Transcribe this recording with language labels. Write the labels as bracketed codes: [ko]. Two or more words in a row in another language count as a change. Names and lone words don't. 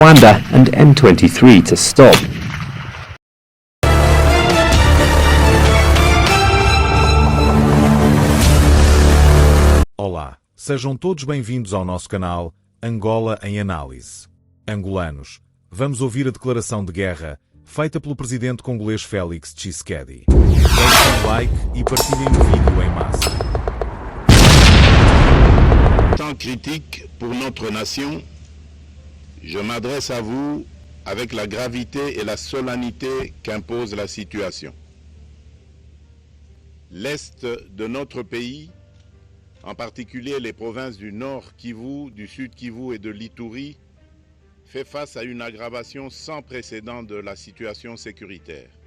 [en] Rwanda and M23 to stop. [pt] Olá, sejam todos bem-vindos ao nosso canal Angola em Análise. Angolanos, vamos ouvir a declaração de guerra feita pelo presidente congolês Félix Tshisekedi. Deixem um like e partilhem o vídeo em massa. [fr] Temps critique pour notre nation, je m'adresse à vous avec la gravité et la solennité qu'impose la situation. L'Est de notre pays, en particulier les provinces du Nord Kivu, du Sud Kivu et de l'Ituri, fait face à une aggravation sans précédent de la situation sécuritaire.